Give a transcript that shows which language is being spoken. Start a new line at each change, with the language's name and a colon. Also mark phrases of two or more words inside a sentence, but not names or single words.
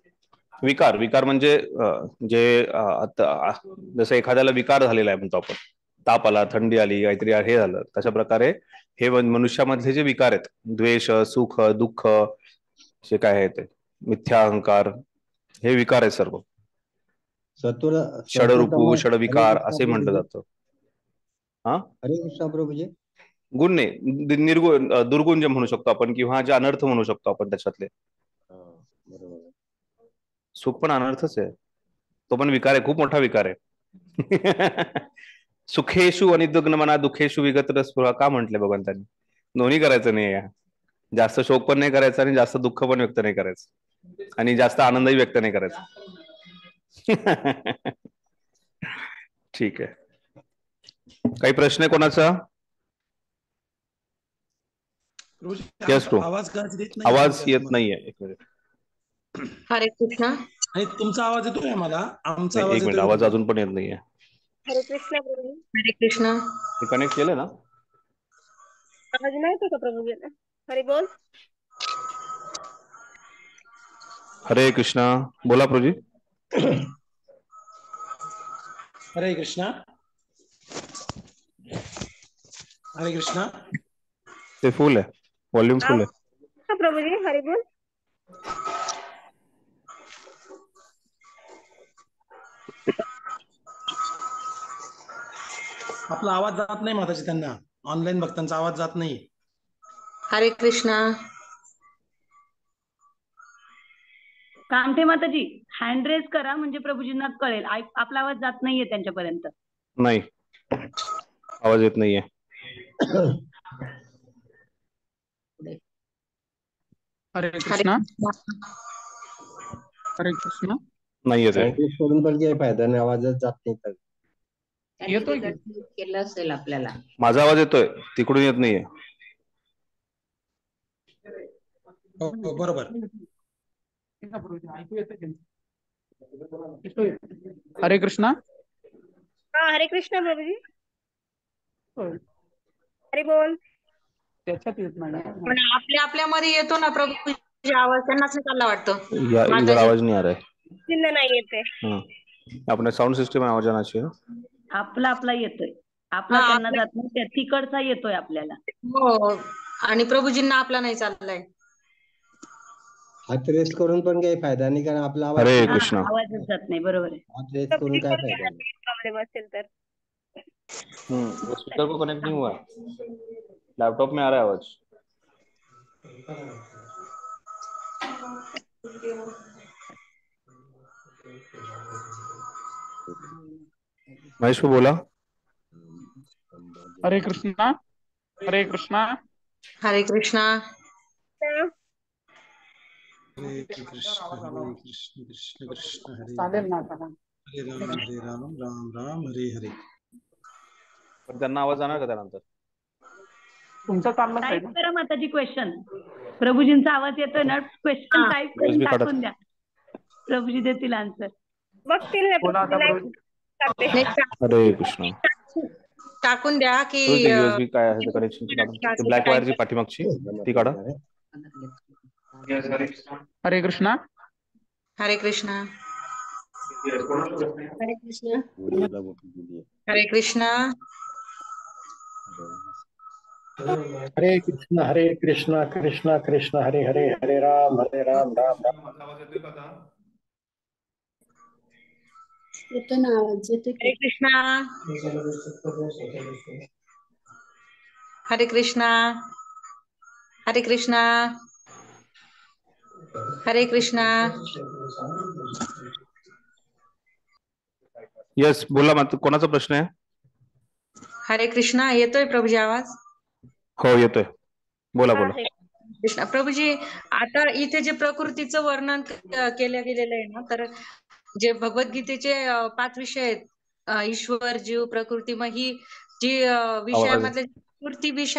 Marathi: विकार म्हणजे जे जसं एखाद्याला विकार झालेला आहे म्हणतो आपण, ताप आला, थंडी आली, काहीतरी हे झालं, तशा प्रकारे हे मनुष्यामधले जे विकार आहेत, द्वेष, सुख, दुःख, जे काय आहे ते मिथ्या अहंकार, हे विकार आहे सर्व. सत्वर षडरूपू, सत्वतम हरे षडविकार कृष्णा असे म्हटलं प्रभुजी. जातं. हा, हरे कृष्णा प्रभुजी. गुण नाही, निर्गुण, दुर्गुण जे म्हणू शकतो आपण, किंवा जे अनर्थ म्हणू शकतो आपण त्याच्यातले. हा, बरोबर आहे. सुख पण अनर्थच आहे, तो पण विकार आहे, खूप मोठा विकार आहे.
Sanskrit: सुखेशु अनिद्विग्न मना दुःखेशु विगत स्पृहा
Marathi: का म्हटलंय भगवंतांनी? दोन्ही करायचं नाही आहे. जास्त शोक पण नाही करायचा आणि जास्त दुःख पण व्यक्त नाही करायचं, आणि जास्त आनंदही व्यक्त नाही करायचा. ठीक आहे. काही प्रश्न आहे कोणाचा? प्रभूजी,
English: Yes, bro.
Marathi: आवाज का देत नाही आवाज येत तुम्हाला? नाहीये, एक मिनिट. हरे कृष्णा. आणि तुमचा आवाज येतोय मला, आमचा नाही, आवाज एक मिनिट, येतोय का आवाज तुम्हाला? अजून पण येत नाहीये. हरे कृष्णा प्रभुजी. हरे कृष्णा. मी कनेक्ट केलं ना? आवाज नाही येतो का प्रभुजी? हरी बोल. हरे कृष्णा. बोला प्रभुजी. हरे कृष्णा. हरे कृष्णा. ते फुल आहे, व्हॉल्यूम फुल आहे. हा प्रभुजी, हरी बोल. आपला आवाज जात नाही माताजी, त्यांना ऑनलाईन भक्तांचा आवाज जात नाही. हरे कृष्णा. कामठे माताजी हँड रेज करा, म्हणजे प्रभूजींना कळेल. आपला आवाज जात नाहीये त्यांच्यापर्यंत. नाही, आवाज येत नाहीये. हरे कृष्णा. हरे कृष्णा. नाही येत आहे. प्रॅक्टिस करून पण काही फायदा नाही, आवाजच जात नाही तर. येतोय की? केलं असेल आपल्याला. माझा आवाज येतोय, तिकडून येत नाहीये. हो, बरोबर. ऐकू येतं की? येतोय. हरे कृष्णा. हा, हरे कृष्णा प्रभुजी. होय. हरी बोल. त्याच्यात येत नाही. पण आपल्यामध्ये येतो ना प्रभू आवाज, त्यांनाच नाही चालला वाटतं.
Hindi: या इधर
Marathi: माताजी.
Hindi: आवाज नहीं आ रहा है.
Marathi: चिन्ह नाही येते.
Hindi: अपने साउंड सिस्टम में आवाज आना चाहिए.
Marathi: आपला येतोय, आपला हा, त्यांना जात नाही, त्या तिकडचा येतोय आपल्याला. हो, आणि प्रभूजींना आपला नाही चाललाय. हात रेस्ट करून पण काही फायदा नाही, कारण आपला आवाज हरे हा, कृष्णा. आवाजच जात नाही, बरोबर आहे. हात रेस्ट करून काय फायदा नाही. प्रॉब्लेम असेल तर.
Hindi: स्पीकर को कनेक्ट नहीं हुआ, लैपटॉप में आ रहा है आवाज. महेश को बोला.
Marathi: हरे कृष्णा. हरे कृष्णा. हरे कृष्णा. हरे कृष्ण, हरे कृष्ण, कृष्ण कृष्ण, हरे चालेल ना आता. हरे राम, राम राम, हरे हरे. पण त्यांना आवाज जाणार का त्यानंतर? तुमचं चाललंच आहे टाईप ना. करा माताजी क्वेश्चन. प्रभूजींचा आवाज येतोय ना, क्वेश्चन हा. टाईप करून USB काढा. टाकून द्या, प्रभूजी देतील आन्सर. बघतील ना बोला आता प्रभुजी, प्रभू. करते. नाही, हरे कृष्णा. टाकून द्या की युएसबी काय आहे ते कनेक्शनची काढून, ते ब्लॅक वायरची पाठीमागची ती काढा. हरे कृष्णा. हरे कृष्णा. हरे कृष्णा. हरे कृष्णा. हरे कृष्णा कृष्णा कृष्णा हरे हरे, हरे राम राम राम. येतो ना आवाज, येतो हरे की? कृष्णा. हरे कृष्णा. हरे कृष्णा. हरे कृष्णा. येस, बोला. मग कोणाचा प्रश्न आहे? हरे कृष्णा. येतोय प्रभूजी आवाज? हो येतोय, बोला बोला. कृष्णा. प्रभूजी, आता इथे जे प्रकृतीचं वर्णन केलं गेलेलं आहे ना, तर जे भगवद्गीतेचे 5 विषय आहेत, ईश्वर, जीव, प्रकृती, मग ही जी विषयामधले प्रकृती विषय